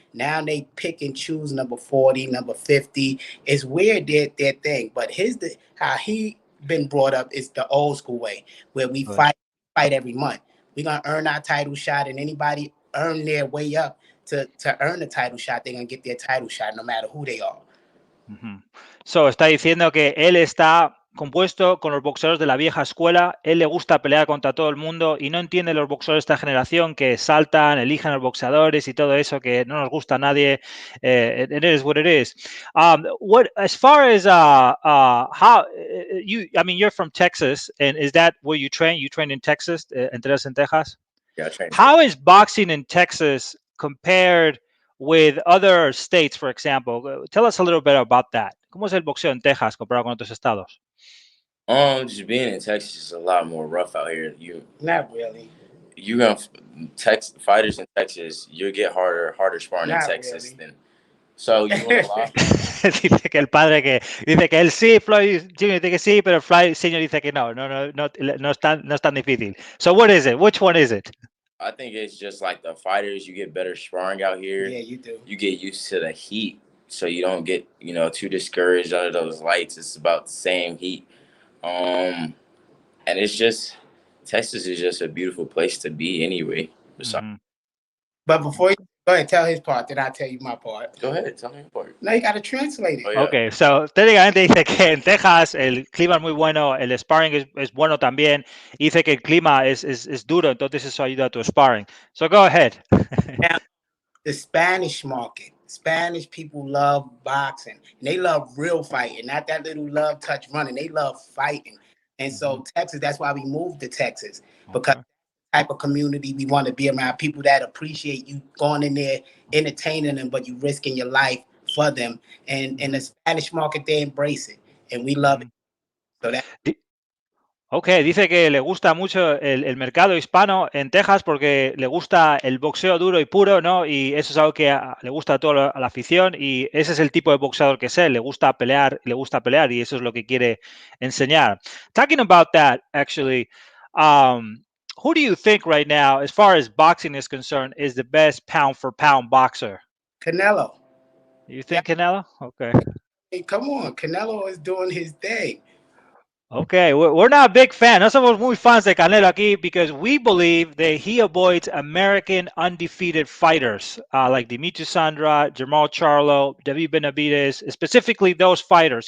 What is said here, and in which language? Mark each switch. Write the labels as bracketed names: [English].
[English] Now they pick and choose number 40, number 50. It's weird their thing. But how he been brought up is the old school way, where we fight every month. We're going to earn our title shot, and anybody earn their way up to earn the title shot, they're going to get their title shot no matter who they are. [Spanish] So, está diciendo que él está compuesto con los boxeadores de la vieja escuela, él le gusta pelear contra todo el mundo y no entiende los boxeadores de esta generación que saltan, eligen a los boxeadores y todo eso, que no nos gusta a nadie. [English] It is what it is. As far as how you're from Texas, and is that where you train? You train in Texas, [Spanish] entrenas en Texas? [English] Yeah, I train. How is boxing in Texas compared with other states, for example? Tell us a little bit about that. [Spanish] ¿Cómo es el boxeo en Texas comparado con otros estados? [English] Just being in Texas is a lot more rough out here. Not really. You're gonna fighters in Texas. You'll get harder sparring in Texas than. So you want a lot. [Spanish] Dice que el padre dice que él sí, Floyd Jr. dice que sí, pero Floyd Sr. dice que no es tan difícil. [English] So what is it? Which one is it? I think it's just like the fighters. You get better sparring out here. Yeah, you do. You get used to the heat, so you don't get too discouraged under those lights. It's about the same heat, and it's just Texas is just a beautiful place to be anyway. But before you go ahead, tell his part, then I'll tell you my part. Go ahead, tell me your part. No, you got to translate it. Oh, yeah. [Spanish] Okay, so técnicamente dice que en Texas el clima es muy bueno, el sparring es bueno también. Dice que el clima es duro, entonces eso ayuda a tu sparring. [English] So go ahead. Now, the Spanish market. Spanish people love boxing. And they love real fighting, not that little love touch running. They love fighting. And so Texas, that's why we moved to Texas, because type of community we want to be around, people that appreciate you going in there, entertaining them, but you risking your life for them. And in the Spanish market, they embrace it, and we love it. So that. [Spanish] Ok, dice que le gusta mucho el mercado hispano en Texas porque le gusta el boxeo duro y puro, ¿no? Y eso es algo que le gusta a toda la afición y ese es el tipo de boxeador que es él, le gusta pelear y eso es lo que quiere enseñar. [English] Talking about that, actually, who do you think right now, as far as boxing is concerned, is the best pound-for-pound boxer? Canelo. You think Canelo? Okay. Hey, come on. Canelo is doing his thing. Okay, we're not a big fan. [Spanish] No somos muy fans de Canelo aquí [English] because we believe that he avoids American undefeated fighters like Demetrius Sandra, Jamal Charlo, David Benavidez, specifically those fighters.